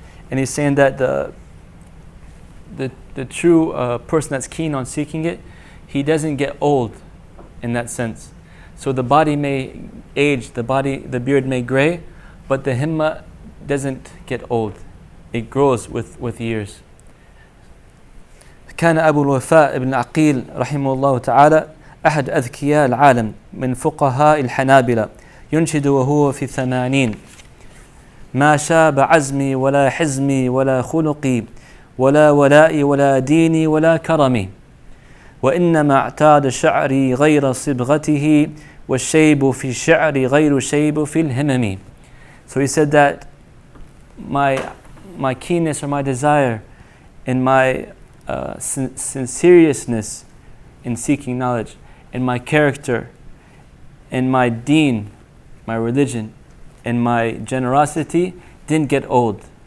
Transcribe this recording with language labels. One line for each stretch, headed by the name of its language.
English: And he's saying that the true person that's keen on seeking it, he doesn't get old in that sense. So the body may age, the beard may gray, but the himma doesn't get old. It grows with years.
Arabic: كان أبو الوفاء بن عقيل رحمه الله تعالى أحد أذكياء العالم من فقهاء الحنابلة ينشد وهو في 80 ما شاب عزمي ولا حزمي ولا خلقي ولا ولائي ولا ديني ولا كرمي وإنما اعتاد شعري غير صبغته والشيب في الشعر غير شيب في الهمم.
English: So he said that my keenness or my desire and my sincerousness in seeking knowledge, and my character, and my deen, my religion, and my generosity didn't get old.